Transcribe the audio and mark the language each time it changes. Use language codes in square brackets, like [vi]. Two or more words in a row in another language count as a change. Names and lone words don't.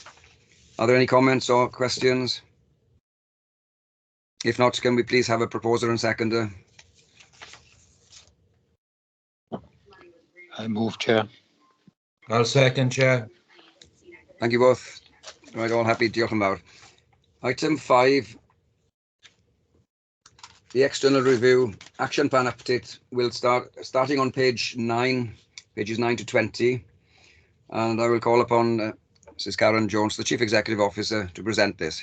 [en] Are there any comments or questions? If not, can we please have a proposer and seconder? I move, Chair. I'll second, Chair. Thank you both. Right, all happy. [cy] Diolch yn fawr. [en] Item 5, the external review action plan update will starting on page 9, pages 9 to 20, and I will call upon Mrs. Karen Jones, the Chief Executive Officer, to present this.